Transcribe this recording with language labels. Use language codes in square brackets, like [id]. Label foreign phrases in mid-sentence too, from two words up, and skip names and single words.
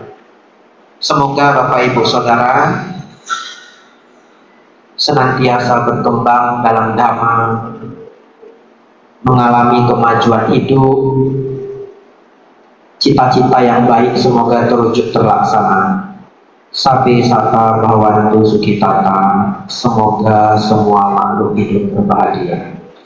[id] Semoga Bapak Ibu Saudara senantiasa berkembang dalam Dhamma, mengalami kemajuan hidup, cita-cita yang baik semoga terwujud terlaksana. [pi] Sabe sata bhavantu sukhitata, [id] semoga semua makhluk hidup berbahagia.